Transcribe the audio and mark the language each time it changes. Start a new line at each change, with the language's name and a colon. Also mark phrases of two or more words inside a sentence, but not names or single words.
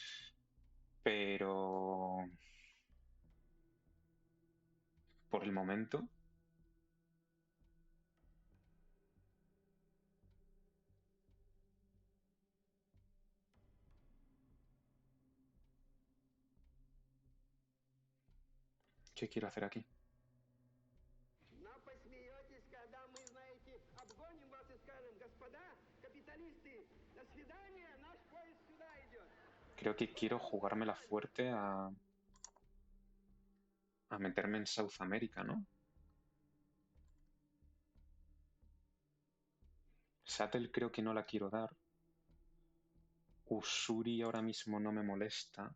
Spanish: Pero... por el momento... ¿Qué quiero hacer aquí?
Russian: Но посмеетесь, когда мы, знаете, обгоним вас и скажем: господа, капиталисты, до свидания, наш поезд сюда идет.
Spanish: Creo que quiero jugármela fuerte a meterme en South America, ¿no? Sattel creo que no la quiero dar. Usuri ahora mismo no me molesta.